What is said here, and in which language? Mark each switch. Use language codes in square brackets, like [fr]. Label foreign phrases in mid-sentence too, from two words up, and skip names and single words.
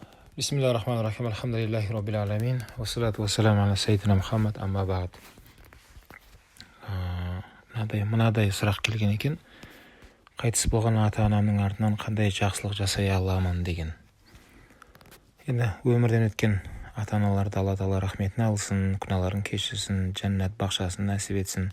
[ar] بسم الله الرحمن الرحيم. الحمد لله رب العالمين. والصلاة والسلام على سيدنا محمد، أما بعد. [kk] Мынадай сұрақ келген екен. Қайтыс болған ата-анамның артынан қандай жақсылық жасай аламын деген. Енді өмірден өткен ата-аналарды Алла Тағала рахметіне алсын, күнәларын кешірсін, жәннат бақшасын нәсіп етсін.